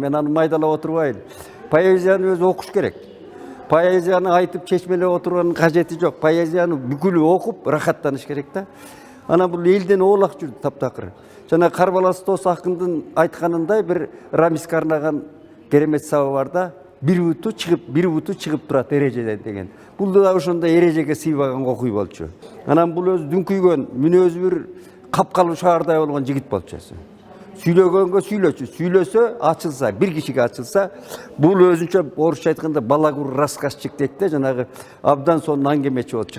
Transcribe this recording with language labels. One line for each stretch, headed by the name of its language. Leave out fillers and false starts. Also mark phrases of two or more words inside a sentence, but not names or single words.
Kyrgyz: Мен аны майдалап отурбайм. Поэзияны өзү окуш керек. Поэзияны айтып чечмелеп отурганын кажети жок. Поэзияны бүкүлү окуп рахаттаныш керек да. Анан бул элден оолак жүрдү таптакыр. Жана Карбалас дос акындын айтканындай бир Рамиске арнаган керемет сабы бар да. Бир буту чыгып турат эрежеден деген. Бул да ошондой эрежеге сыйбаган окуй болчу. Анан бул өзү дүңкүйгөн, мүнөзү бир капкалуу шаардай болгон жигит болчу. Сүйлөгөнгө сүйлөсө ачылса, бир кишиге ачылса, бул өзүнчө орусча айтканда
Russian: балагур рассказчик
Kyrgyz: дейт да, жанагы абдан сонун аңгемечи болчу.